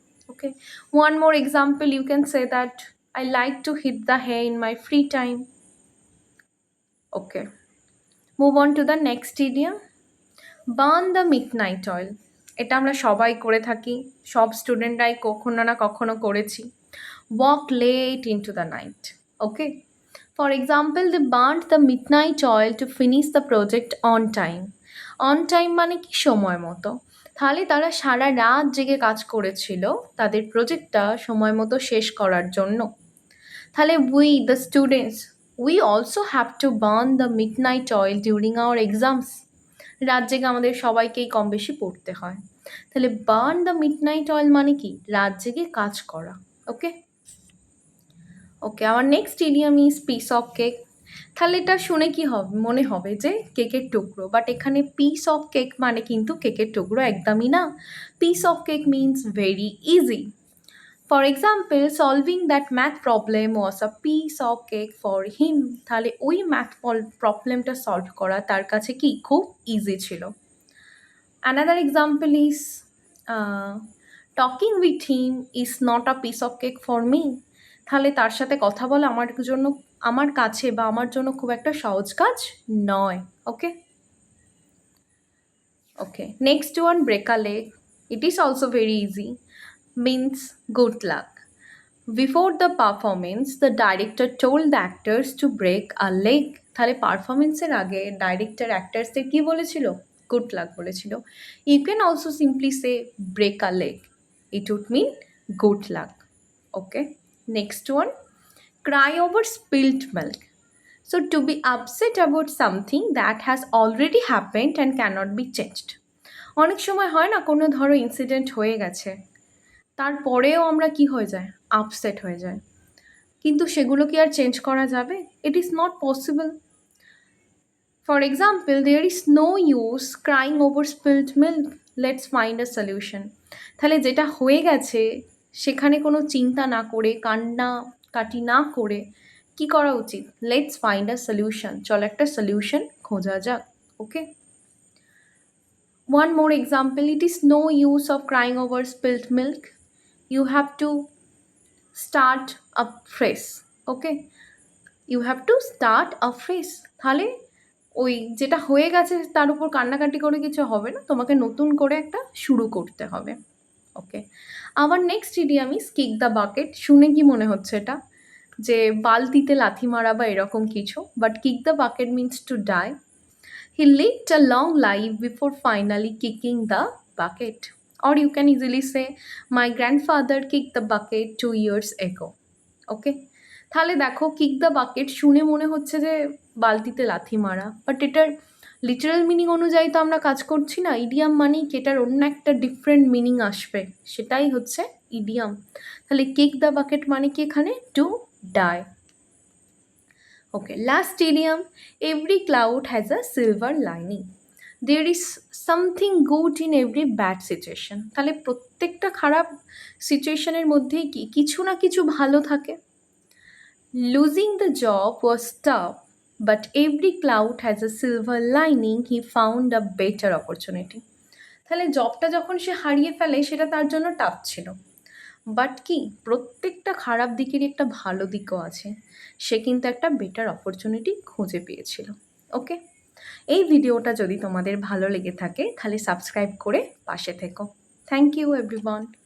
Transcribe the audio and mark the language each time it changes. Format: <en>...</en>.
<en>Okay, one more example, you can say that I like to hit the hay in my free time. Okay, move on to the next idiom, burn the midnight oil.</en> <bn>এটা আমরা সবাই করে থাকি, সব স্টুডেন্টরাই কখনো না কখনো করেছি।</bn> <en>Walk late into the night. Okay. For example, they burned the midnight oil to finish the project on time. On time</en> <bn>মানে কি? সময় মতো। তাহলে তারা সারা রাত জেগে কাজ করেছিল তাদের প্রজেক্টটা সময় মতো শেষ করার জন্য।</bn> <en>তাহলে we the students, we also have to burn the midnight oil during our exams.</en> <bn>রাত জেগে আমাদের সবাইকেই কম বেশি পড়তে হয়। তাহলে বার্ন দ্য মিডনাইট অয়েল মানে কি? রাত জেগে কাজ করা। ওকে, ওকে, আমার</bn> <en>Next idiom is piece of cake.</en> <bn>তাহলে এটা শুনে কি হবে, মনে হবে যে কেকের টুকরো, বাট এখানে পিস অফ কেক মানে কিন্তু কেকের টুকরো একদমই না।</bn> <en>Piece of cake means very easy. For example, solving that math problem was a piece of cake for him.</en> <bn>তাহলে ওই ম্যাথ প্রবলেমটা সলভ করা তার কাছে কি খুব ইজি ছিল।</bn> <en>Another example is talking with him is not a piece of cake for me.</en> <bn>তাহলে তার সাথে কথা বলা আমার জন্য, আমার কাছে বা আমার জন্য খুব একটা সহজ কাজ নয়। ওকে,</bn> <en>Okay, next one, break a leg. It is also very easy. Means good luck. Before the performance, the director told the actors to break a leg.</en> <bn>তাহলে পারফরমেন্সের আগে ডাইরেক্টর অ্যাক্টার্সদের কি বলেছিল? গুড লাক বলেছিল।</bn> <en>You can also simply say break a leg, it would mean good luck. Okay, next one, cry over spilt milk. So, to be upset about something that has already happened and cannot be changed.</en> <bn>অনেক সময় হয় না, কোনো ধরো incident হয়ে গেছে, তারপরেও আমরা কি হয়ে যায়, আপসেট হয়ে যায়, কিন্তু সেগুলো কি আর চেঞ্জ করা যাবে?</bn> <en>It is not possible. For example, there is no use crying over spilled milk, let's find a solution.</en> <bn>তাহলে যেটা হয়ে গেছে সেখানে কোনো চিন্তা না করে, কান্না কাটি না করে কি করা উচিত?</bn> <en>let's find a solution,</en> <bn>চল একটা সলিউশন খোঁজা যাক।</bn> <en>Okay, one more example, it is no use of crying over spilt milk, you have to start afresh.</en> <bn>Okay,</bn> <en>You have to start afresh।</en> <bn>তাহলে ওই যেটা হয়ে গেছে তার উপর কান্নাকাটি করে কিছু হবে না, তোমাকে নতুন করে একটা শুরু করতে হবে। ওকে, আবার next idiom is kick the bucket. শুনে কি মনে হচ্ছে এটা, যে বালতিতে লাথি মারা বা এরকম কিছু,</bn> <en>But kick the bucket means to die. He lived a long life before finally kicking the bucket. Or you can easily say, my grandfather kicked the bucket 2 years ago.</en> <bn>ওকে, তাহলে দেখো কিক দ্য বাকেট শুনে মনে হচ্ছে যে বালতিতে লাথি মারা, but এটার লিটারাল মিনিং অনুযায়ী তো আমরা কাজ করছি না। ইডিয়াম মানেই কি এটার অন্য একটা ডিফারেন্ট মিনিং আসবে, সেটাই হচ্ছে ইডিয়াম। তাহলে কিক দ্য বাকেট মানে কি এখানে to die.</bn> <en>Okay, last idiom, every cloud has a silver lining. There is something good in every bad situation.</en> <bn>তাহলে প্রত্যেকটা খারাপ সিচুয়েশনের মধ্যেই কি কিছু না কিছু ভালো থাকে।</bn> <en>Losing the job was tough, but every cloud has a silver lining. He found a better opportunity.</en> <bn>তাহলে জবটা যখন সে হারিয়ে ফেলে সেটা তার জন্য টাফ ছিল, বাট কি প্রত্যেকটা খারাপ দিকেরই একটা ভালো দিকও আছে, সে কিন্তু একটা বেটার অপরচুনিটি খুঁজে পেয়েছিল। ওকে, এই ভিডিওটা যদি তোমাদের ভালো লেগে থাকে তাহলে সাবস্ক্রাইব করে পাশে থেকো।</bn> <en>Thank you everyone.</en>